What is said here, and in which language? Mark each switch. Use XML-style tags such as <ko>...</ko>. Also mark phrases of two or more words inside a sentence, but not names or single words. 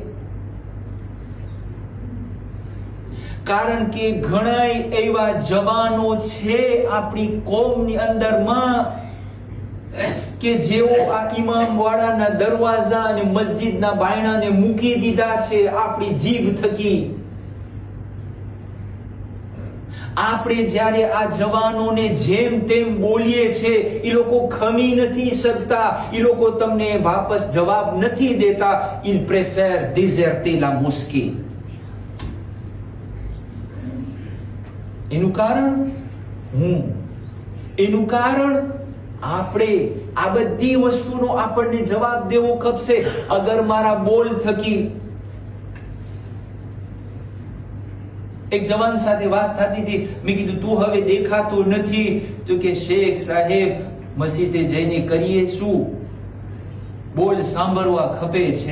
<gu>કારણ કે ઘણા એવા જવાનો છે આપણી કોમની અંદરમાં કે જેઓ આ ઇમામ વાળાના દરવાજા અને મસ્જિદના બાયણાને મૂકી દીધા છે આપણી જીભ થકી. આપણે જ્યારે આ જવાનોને જેમ તેમ બોલીએ છે, એ લોકો ખમી નથી શકતા, એ લોકો તમને વાપસ જવાબ નથી દેતા.</gu> <fr>ils préfèrent déserter la mosquée.</fr> <gu>એનું કારણ હું. એનું કારણ આપણે આ બધી વસ્તુનો આપણને જવાબ દેવો ખપશે. અગર મારા બોલ થકી, એક જવાન સાથે વાત થતી હતી, મેં કીધું તું હવે દેખાતો નથી, તો કે શેખ સાહેબ મસ્જિદે જઈને કરીએ શું, બોલ સાંભળવા ખપે છે.</gu>